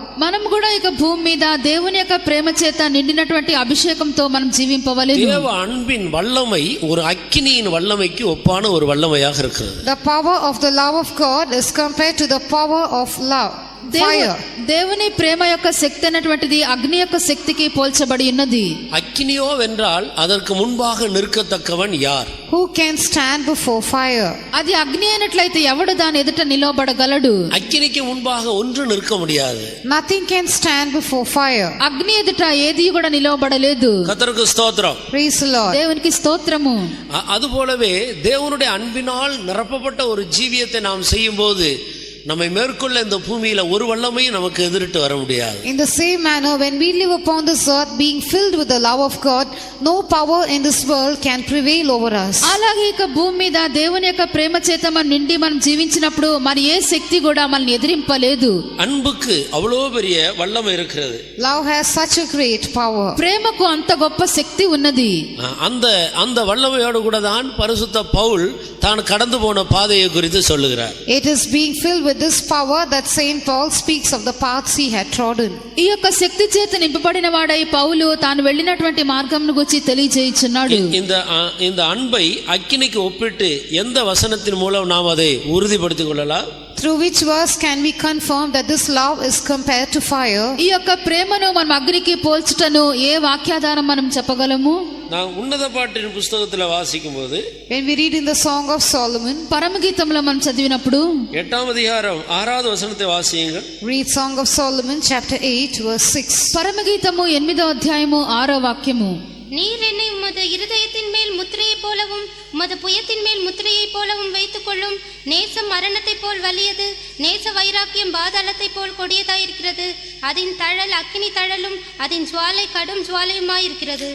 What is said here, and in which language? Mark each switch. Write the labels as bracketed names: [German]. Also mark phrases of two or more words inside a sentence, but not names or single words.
[Telugu] మనం కూడా ఇక భూమి మీద దేవుని యొక్క ప్రేమ చేత నిండినటువంటి అభిషేకంతో మనం జీవింపవలెను. [Tamil] தேவ அன்பின் வல்லமை ஒரு அக்கினியின் வல்லமைக்கு ஒப்பான ஒரு வல்லமையாக இருக்கிறது. [English] The power of the love of God is compared to the power of love. Fire. [Telugu] దేవుని ప్రేమ యొక్క శక్తి అనేటువంటిది అగ్ని యొక్క శక్తికి పోల్చబడి ఉన్నది. [Tamil] அக்கினியோ வென்றால் அதற்கு முன்பாக நிற்கத்தக்கவன் யார்? [English] Who can stand before fire? [Telugu] అది అగ్ని అయినట్లయితే ఎవడు దాని ఎదుట నిలవబడగలడు? [Tamil] அக்கினிக்கு முன்பாக ஒன்று நிற்க முடியாது. [English] Nothing can stand before fire. [Telugu] అగ్ని ఎదుట ఏది కూడా నిలవబడలేదు. [Tamil] கர்த்தருக்கு ஸ்தோத்திரம். [English] Praise the Lord. [Telugu] దేవునికి స్తోత్రము. [Tamil] அதுபோலவே தேவனுடைய அன்பினால் நிரப்பப்பட்ட ஒரு ஜீவியத்தை நாம் செய்யும்போது நம்மை மேற்கொள்ள இந்த பூமியில ஒரு வல்லமையும் நமக்கு எதிரிட்டு வர முடியாது. [English] In the same manner, when we live upon this earth being filled with the love of God, no power in this world can prevail over us. [Telugu] అలాగే ఇక భూమి మీద దేవుని యొక్క ప్రేమ చేత మనం నిండి మనం జీవించినప్పుడు మరి ఏ శక్తి కూడా మనల్ని ఎదిరింపలేదు. [Tamil] அன்புக்கு அவ்வளோ பெரிய வல்லமை இருக்கிறது. [English] Love has such a great power. [Telugu] ప్రేమకు అంత గొప్ప శక్తి ఉన్నది. [Tamil] அந்த வல்லமையோடு கூட தான் பரிசுத்த பவுல் தான் கடந்து போன பாதையை குறித்து சொல்லுகிறார். [English] It is being filled with this power that Saint Paul speaks of the paths he had trodden. [Telugu] ఈ యొక్క శక్తి చేత నింపబడిన వాడై పౌలు తాను వెళ్ళినటువంటి మార్గంను గురించి తెలియజేయుచున్నాడు. [Tamil] இந்த அன்பை அக்கினிக்கு ஒப்பிட்டு எந்த வசனத்தின் மூலம் நாம் அதை உறுதிப்படுத்திக் கொள்ளலாம்? [English] Through which verse can we confirm that this love is compared to fire? [Telugu] ఈ యొక్క ప్రేమను మనం అగ్నికి పోల్చుటను ఏ వాక్యాధారం మనం చెప్పగలము? [Tamil] நான் உன்னத பாட்டின் புத்தகத்துல வாசிக்கும் போது, [English] When we read in the Song of Solomon, [Telugu] పరమగీతంలో మనం చదివినప్పుడు [Tamil] 8వ அதிகாரம் 6வது வசனத்தை வாசியுங்கள். [English] read Song of Solomon chapter 8 verse 6. [Telugu] పరమగీతము 8వ అధ్యాయము 6వ వాక్యము. [Tamil] நீர் என்னை உமது இருதயத்தின் மேல் முத்திரையைப் போலவும் உமது புயத்தின் மேல் முத்திரையைப் போலவும் வைத்துக் கொள்ளும். நேசம் மரணத்தைப் போல் வலியது, நேச வைராக்கியம் பாதாளத்தைப் போல் கொடியதாயிருக்கிறது. அதன் தழல் அக்கினி தழலும் அதன் ஜுவாலை கடும் ஜுவாலையுமாயிருக்கிறது.